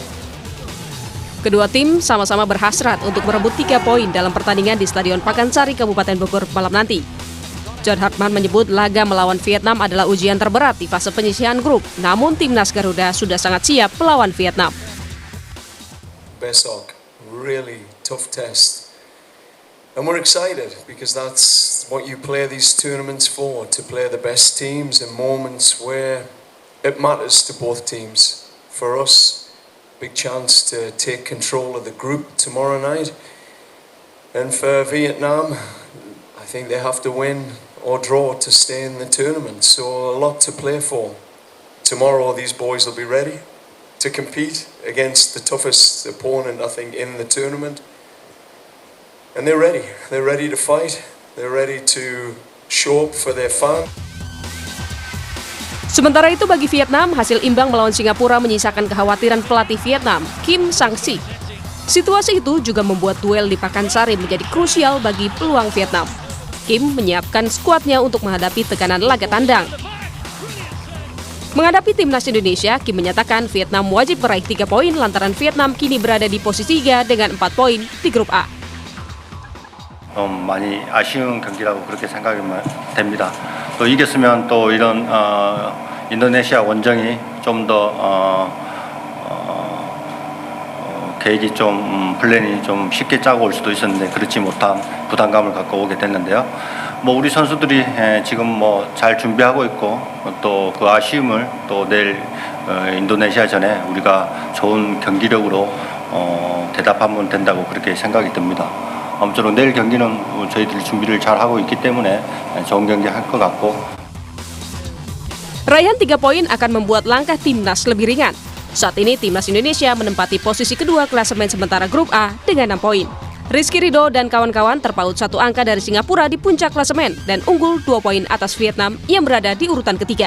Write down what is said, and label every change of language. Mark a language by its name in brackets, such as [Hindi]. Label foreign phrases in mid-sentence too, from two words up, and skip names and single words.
[Indonesian] Kedua tim sama-sama berhasrat untuk merebut 3 poin dalam pertandingan di Stadion Pakansari, Kabupaten Bogor malam nanti. John Hartman menyebut laga melawan Vietnam adalah ujian terberat di fase penyisihan grup, namun timnas Garuda sudah sangat siap melawan Vietnam. Besok, [English] really tough test. And we're excited because that's what you play these tournaments for, to play the best teams in moments where it matters to both teams. For us, big chance to take control of the group tomorrow night. And for Vietnam, I think they have to win or draw to stay in the tournament. So a lot to play for. Tomorrow these boys will be ready to compete against the toughest opponent, I think, in the tournament. And they're ready. They're ready to fight. They're ready to show up for their fans. [Indonesian] Sementara itu bagi Vietnam, hasil imbang melawan Singapura menyisakan kekhawatiran pelatih Vietnam, Kim Sang-si. Situasi itu juga membuat duel di Pakansari menjadi krusial bagi peluang Vietnam. Kim menyiapkan skuadnya untuk menghadapi tekanan laga tandang. Menghadapi timnas Indonesia, Kim menyatakan Vietnam wajib meraih 3 poin lantaran Vietnam kini berada di posisi 3 dengan 4 poin di Grup A. [Korean] 많이 아쉬운 경기라고 그렇게 생각이 됩니다. 또 이겼으면 또 이런 인도네시아 원정이 좀 더 계획이 좀 플랜이 좀 쉽게 짜고 올 수도 있었는데 그렇지 못한 부담감을 갖고 오게 됐는데요. 우리 선수들이 지금 잘 준비하고 있고 또 그 아쉬움을 또 내일 인도네시아전에 우리가 좋은 경기력으로 대답하면 된다고 그렇게 생각이 듭니다. 아무쪼록 내일 경기는 저희들이 준비를 잘 하고 있기 때문에 좋은 경기 할 것 같고. [Indonesian] Raihan 3 poin akan membuat langkah timnas lebih ringan. Saat ini timnas Indonesia menempati posisi kedua klasemen sementara Grup A dengan 6 poin. Rizky Ridho dan kawan-kawan terpaut 1 angka dari Singapura di puncak klasemen dan unggul 2 poin atas Vietnam yang berada di urutan ketiga.